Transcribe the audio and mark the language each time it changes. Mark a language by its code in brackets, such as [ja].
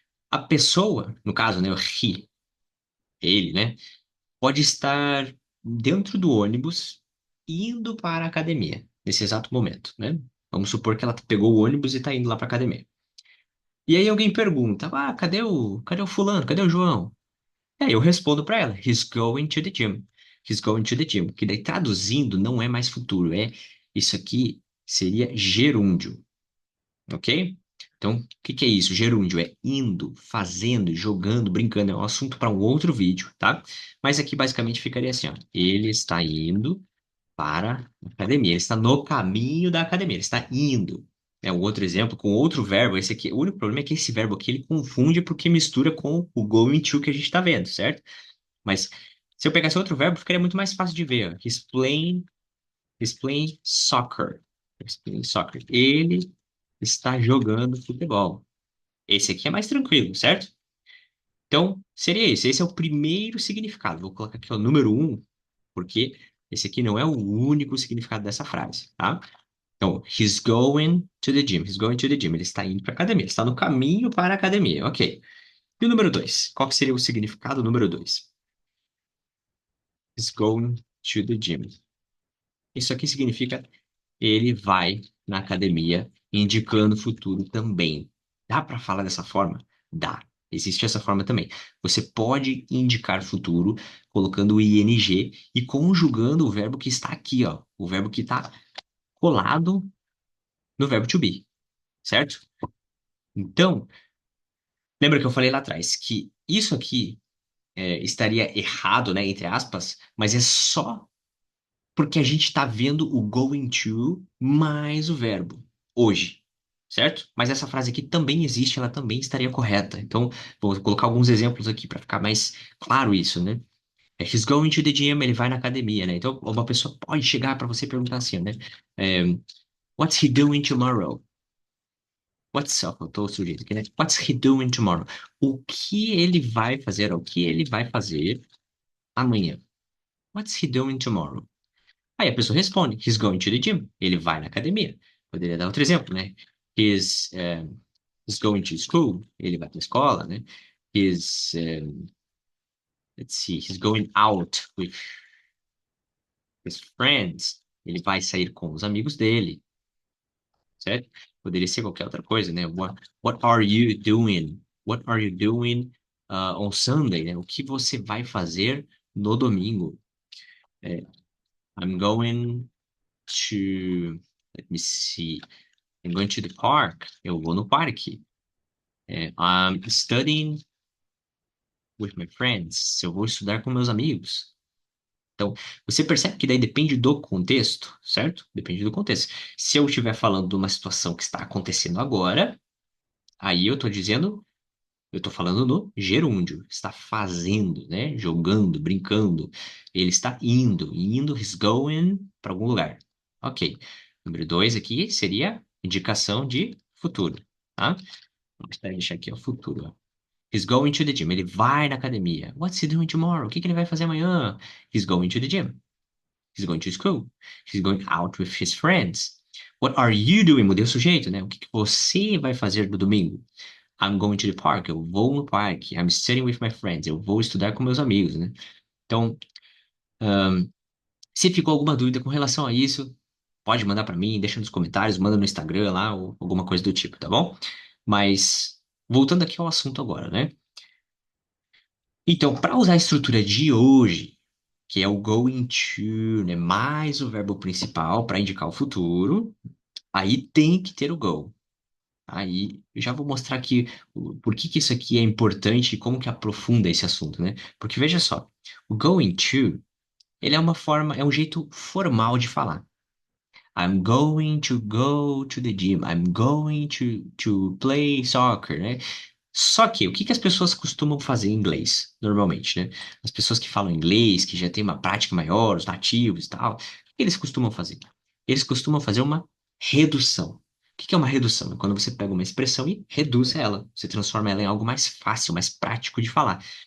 [pt] A pessoa, no caso, né? O he, ele, né? Pode estar dentro do ônibus indo para a academia, nesse exato momento, né? Vamos supor que ela pegou o ônibus e está indo lá para a academia. E aí alguém pergunta: cadê o fulano? Cadê o João? Aí eu respondo para ela: [en] He's going to the gym. He's going to the gym. [pt] Que daí traduzindo não é mais futuro, é isso aqui seria gerúndio, ok? Então, o que que é isso? Gerúndio é indo, fazendo, jogando, brincando. É um assunto para um outro vídeo, tá? Mas aqui basicamente ficaria assim, ó. Ele está indo para a academia. Ele está no caminho da academia. Ele está indo. É um outro exemplo com outro verbo. Esse aqui, o único problema é que esse verbo aqui ele confunde porque mistura com o going to que a gente está vendo, certo? Mas se eu pegasse outro verbo, ficaria muito mais fácil de ver. Ó. [en] He's playing soccer. He's playing soccer. [pt] Ele está jogando futebol. Esse aqui é mais tranquilo, certo? Então, seria esse. Esse é o primeiro significado. Vou colocar aqui o número um, porque esse aqui não é o único significado dessa frase, tá? [en] Então, he's going to the gym. He's going to the gym. [pt] Ele está indo para a academia. Ele está no caminho para a academia. Ok. E o número dois? Qual que seria o significado número dois? [en] He's going to the gym. [pt] Isso aqui significa ele vai na academia, indicando o futuro também. Dá para falar dessa forma? Dá. Existe essa forma também. Você pode indicar futuro colocando o ing e conjugando o verbo que está aqui, ó. O verbo que está colado no verbo to be, certo? Então, lembra que eu falei lá atrás que isso aqui estaria errado, né, entre aspas, mas é só porque a gente está vendo o going to mais o verbo hoje, certo? Mas essa frase aqui também existe, ela também estaria correta. Então, vou colocar alguns exemplos aqui para ficar mais claro isso, né? [en] He's going to the gym, [pt] ele vai na academia, né? Então, uma pessoa pode chegar para você e perguntar assim, né? É, [en] What's he doing tomorrow? [pt] Eu tô sujeito aqui, né? [en] What's he doing tomorrow? [pt] O que ele vai fazer? O que ele vai fazer amanhã? [en] What's he doing tomorrow? [pt] Aí a pessoa responde, [en] he's going to the gym. [pt] Ele vai na academia. Poderia dar outro exemplo, né? [en] He's going to school. [pt] Ele vai para a escola, né? [en] Let's see, he's going out with his friends. [pt] Ele vai sair com os amigos dele, certo? Poderia ser qualquer outra coisa, né? [en] What are you doing? What are you doing on Sunday, [pt] né? O que você vai fazer no domingo? [en] É, I'm going to, let me see. I'm going to the park. [pt] Eu vou no parque. [en] I'm studying with my friends. [pt] Eu vou estudar com meus amigos. Então, você percebe que daí depende do contexto, certo? Depende do contexto. Se eu estiver falando de uma situação que está acontecendo agora, aí eu estou falando no gerúndio. Está fazendo, né? Jogando, brincando. Ele está indo, [en] he's going [pt] para algum lugar. Ok. Número dois aqui seria indicação de futuro, tá? Vamos deixar aqui o futuro, ó. [en] He's going to the gym. [pt] Ele vai na academia. [en] What's he doing tomorrow? [pt] O que que ele vai fazer amanhã? [en] He's going to the gym. He's going to school. He's going out with his friends. What are you doing? [pt] Mudei o sujeito, né? O que que você vai fazer no domingo? [en] I'm going to the park. [pt] Eu vou no parque. [en] I'm studying with my friends. [pt] Eu vou estudar com meus amigos, né? Então, se ficou alguma dúvida com relação a isso, pode mandar para mim, deixa nos comentários, manda no Instagram lá ou alguma coisa do tipo, tá bom? Mas voltando aqui ao assunto agora, né? Então, para usar a estrutura de hoje, que é o going to, né, mais o verbo principal para indicar o futuro, aí tem que ter o go. Aí eu já vou mostrar aqui por que que isso aqui é importante e como que aprofunda esse assunto, né? Porque veja só, o going to, ele é uma forma, é um jeito formal de falar. [en] I'm going to go to the gym. I'm going to play soccer, né? [pt] Só que, o que que as pessoas costumam fazer em inglês, normalmente, né? As pessoas que falam inglês, que já têm uma prática maior, os nativos e tal, o que eles costumam fazer? Eles costumam fazer uma redução. O que que é uma redução? É quando você pega uma expressão e reduz ela. Você transforma ela em algo mais fácil, mais prático de falar.